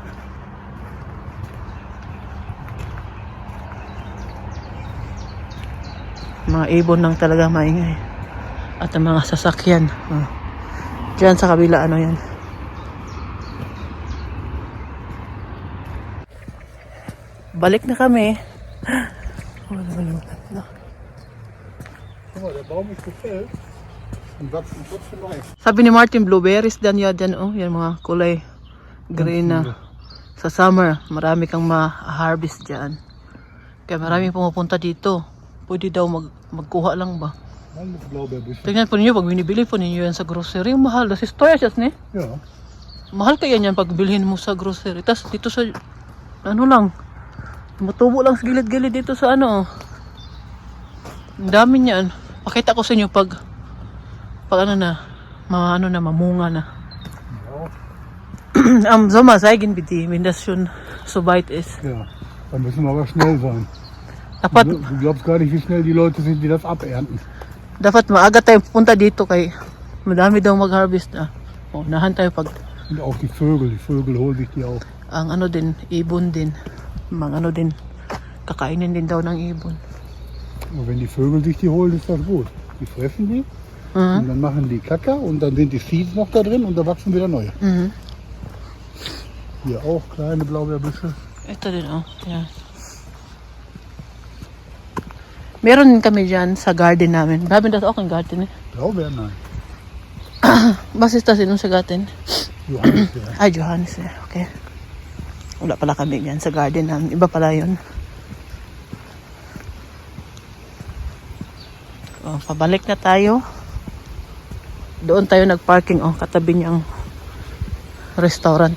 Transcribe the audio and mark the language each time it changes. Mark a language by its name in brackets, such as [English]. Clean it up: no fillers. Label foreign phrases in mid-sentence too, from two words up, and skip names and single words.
[Filipino] Mga ibon lang talaga maingay. At ang mga sasakyan. Diyan sa kabila, yan. Balik na kami. [German] Guck mal, der Baum ist gefällt und wachsen trotzdem weiter. [Filipino] Sabi ni Martin, blueberries dan yan dyan, oh. Yan mga kulay green na. Sa summer, marami kang ma-harvest dyan. Kaya maraming pumupunta dito. Pwede daw magkuha lang ba? [German] Alles Blaubeerbüsche. [Filipino] Tingnan po ninyo, pag binibili po ninyo yan sa grocery, mahal. [German] Das ist teuer jetzt, ne? Ja. [Filipino] Mahal kaya yan pag bilhin mo sa grocery. Tapos dito sa, ano lang, tumutubo lang sa gilid-gilid dito sa ano. Ang dami niyan. Pakita ko sa inyo pag ano na, mamunga na. [German] Am Sommer zeigen wir die, wenn das schon so weit ist. Ja, da müssen wir aber schnell sein. [Filipino] Dapat, [German] Du glaubst gar nicht, wie schnell die Leute sind, die das abernten. [Filipino] dapat maaga tayo punta dito kay madami daw mag-harvest na. O, nahan tayo pag [German] Und auch die Vögel holen sich die auch. [Filipino] ang ano din, ibon din. Mga ano din, kakainin din daw ng ibon. [German] Und wenn die Vögel sich die holen, ist das gut. Die fressen die und dann machen die Kacker und dann sind die Seeds noch da drin und da wachsen wieder neue. Mhm. Hier auch kleine Blaubeerbüsche. [Filipino] Ito din, oh. Yan. Meron din kami dyan sa garden namin. [German] Haben das auch ein Garten, ne? Blaubeeren, nein. Was ist das in unser Garten? Johannisbeeren. [Filipino] Ay, Johannes, eh. Okay. Wala pala kami dyan sa garden namin. Iba pala yun. Oh, pabalik na tayo. Doon tayo nagparking, oh, katabi niyang restaurant.